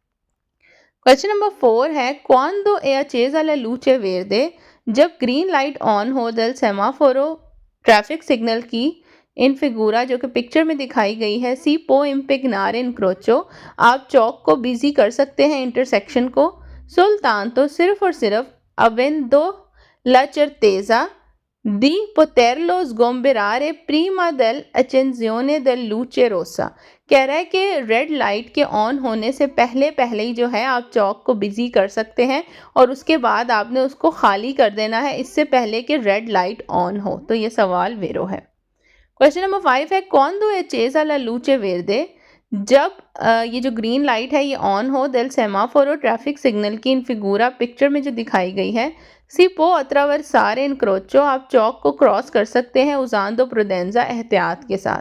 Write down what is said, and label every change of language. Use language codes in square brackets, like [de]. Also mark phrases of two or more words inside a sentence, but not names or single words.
[en] question number [hi] 4 है [it] quando è accesa la luce verde, [hi] जब [en] green light on [hi] हो [it] del semaforo [en] traffic signal [hi] की [it] in figura [hi] जो कि पिक्चर में दिखाई गई है [it] si può impegnare incrocio, [hi] आप चौक को बिजी कर सकते हैं, इंटरसेक्शन को। [it] सुल्तान [hi] तो सिर्फ और सिर्फ [it] avendo la certezza di poterlo sgomberare prima dell'accensione del luce rossa, [hi] कह रहा है कि [en] red light [hi] के ऑन होने से पहले पहले ही जो है आप चौक को बिजी कर सकते हैं और उसके बाद आपने उसको खाली कर देना है इससे पहले कि [en] red light on [hi] हो। तो ये सवाल वेरो है। [en] question number [hi] 5 है [it] quando è accesa la luce verde, [hi] जब ये जो [en] green light [hi] है ये ऑन हो [it] del semaforo [en] traffic signal [hi] की [it] in figura [hi] पिक्चर में जो दिखाई गई है [it] si può attraversare incrocio, [hi] आप चौक को क्रॉस कर सकते हैं [it] usando prudenza, [hi] एहतियात के साथ।